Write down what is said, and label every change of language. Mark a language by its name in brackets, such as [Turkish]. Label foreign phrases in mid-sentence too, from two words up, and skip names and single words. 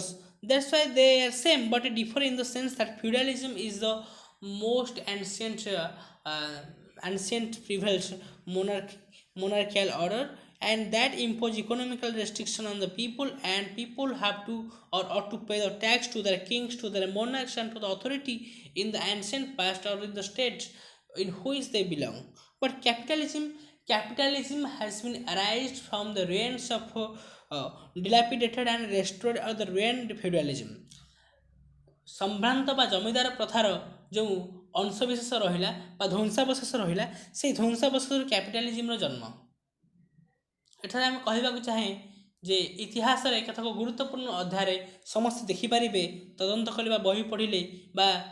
[English] That's why they are same but differ in the sense that feudalism is the most ancient privileged monarchical order, and that impose economical restriction on the people, and people have to or ought to pay the tax to their kings, to their monarchs and to the authority in the ancient past or in the state in which they belong. But capitalism has been arised from the ruins of dilapidated and restored or the ruined feudalism. [Odia] ସମ୍ଭ୍ରାନ୍ତ ବା ଜମିଦାର ପ୍ରଥାର ଯେଉଁ ଅଂଶବିଶେଷ ରହିଲା ବା ଧ୍ୱଂସାବଶେଷ ରହିଲା, ସେହି ଧ୍ୱଂସାବଶେଷରୁ କ୍ୟାପିଟାଲିଜିମର ଜନ୍ମ। ଏଠାରେ ଆମେ କହିବାକୁ ଚାହେଁ ଯେ ଇତିହାସରେ କେତେକ ଗୁରୁତ୍ୱପୂର୍ଣ୍ଣ ଅଧ୍ୟାୟରେ ସମସ୍ତେ ଦେଖିପାରିବେ, ତଦନ୍ତ କରିବା ବହି ପଢ଼ିଲେ ବା